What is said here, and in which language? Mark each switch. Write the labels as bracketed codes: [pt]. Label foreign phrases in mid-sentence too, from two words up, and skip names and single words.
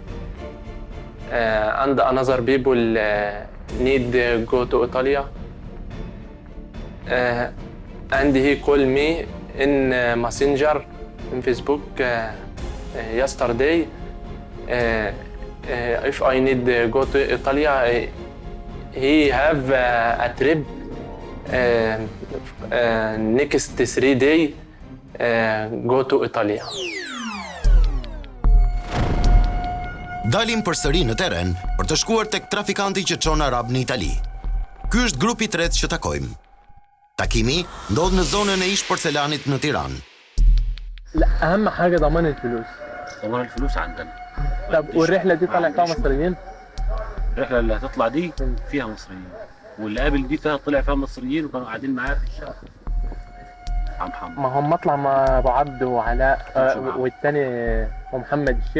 [en] and another people need go to Italy and he call me in Messenger in Facebook yesterday if I need go to Italy he have a trip next 3 days go to Italy. [sq] Dalim përsëri në teren për të shkuar tek trafikanti që çon arab në Itali. Ky është grupi i tretë që takojmë. Takimi ndodh në zonën e ish porcelanit në Tiranë. [ar] لا أهم حاجة ضمان الفلوس. ضمان الفلوس عندنا. طب والرحلة دي طالع فيها مصريين؟ الرحلة اللي هتطلع دي فيها مصريين، واللي قابل دي طلع فيها مصريين وكانوا قاعدين معايا في الشارع. عم محمد. ما هم مطلع مع أبو عبد وعلاء والتاني ومحمد الشيخ.